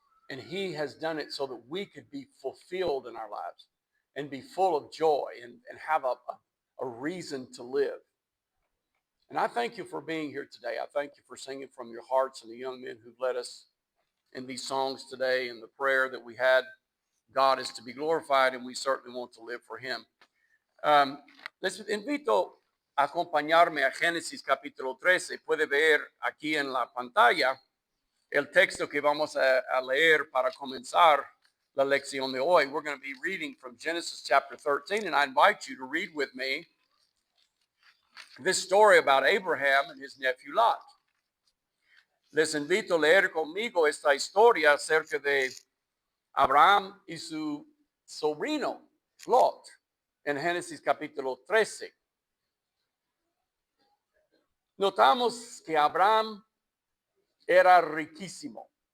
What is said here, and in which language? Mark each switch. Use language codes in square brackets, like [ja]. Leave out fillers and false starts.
[en] And He has done it so that we could be fulfilled in our lives and be full of joy and have a reason to live. And I thank you for being here today. I thank you for singing from your hearts and the young men who've led us in these songs today and the prayer that we had. God is to be glorified, and we certainly want to live for Him. [es] Les invito a acompañarme a Génesis capítulo 13. Puede ver aquí en la pantalla el texto que vamos a leer para comenzar la lección de hoy. [en] We're going to be reading from Genesis chapter 13, and I invite you to read with me this story about Abraham and his nephew Lot. [es] Les invito a leer conmigo esta historia acerca de Abraham y su sobrino Lot en Génesis capítulo 13. Notamos que Abraham era riquísimo.